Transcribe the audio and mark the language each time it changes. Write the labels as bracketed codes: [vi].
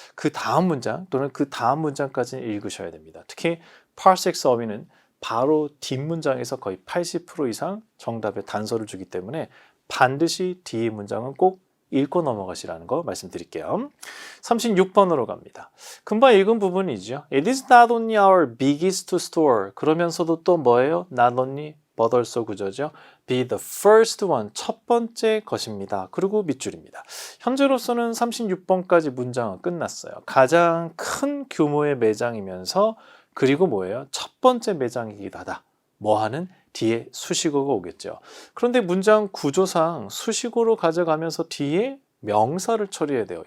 [ko] 그 다음 문장 또는 그 다음 문장까지는 읽으셔야 됩니다. 특히 Part 6 어휘는 바로 뒷문장에서 거의 80% 이상 정답의 단서를 주기 때문에 반드시 뒤의 문장은 꼭 읽고 넘어가시라는 거 말씀드릴게요. 36번으로 갑니다. 금방 읽은 부분이죠. [en] It is not only our biggest store. [ko] 그러면서도 또 뭐예요? [en] Not only but also [ko] 구조죠. [en] Be the first one. [ko] 첫 번째 것입니다. 그리고 밑줄입니다. 현재로서는 36번까지 문장은 끝났어요. 가장 큰 규모의 매장이면서 그리고 뭐예요? 첫 번째 매장이기도 하다. 뭐 하는? 뒤에 수식어가 오겠죠. 그런데 문장 구조상 수식어로 가져가면서 뒤에 명사를 처리해야 돼요.